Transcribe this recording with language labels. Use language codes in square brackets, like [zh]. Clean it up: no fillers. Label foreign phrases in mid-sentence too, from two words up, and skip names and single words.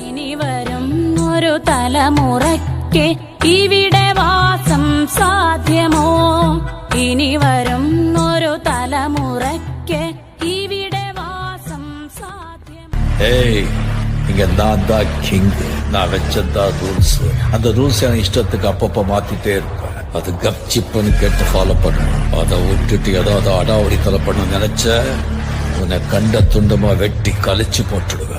[ml] വരും ഒരു തലമുറയ്ക്ക് ഇവിടെ വാസം സാധ്യമോ? ഇനി വരും ഒരു തലമുറയ്ക്ക് ഇവിടെ വാസം സാധ്യമോ? [ta] ஏய், இங்க நான் தான் கிங். நான் வச்சதான் ரூல்ஸ். அந்த ரூல்ஸ் என் இஷ்டத்துக்கு அப்பப்ப மாத்திட்டே இருப்பேன். அது கப்சிப்புன்னு கேட்டு ஃபாலோ பண்ணணும். அதை விட்டுட்டு ஏதாவது அடாவடித்தலை பண்ண நினைச்ச உன்னை கண்ட துண்டமா வெட்டி கழிச்சு போட்டுடுவேன்.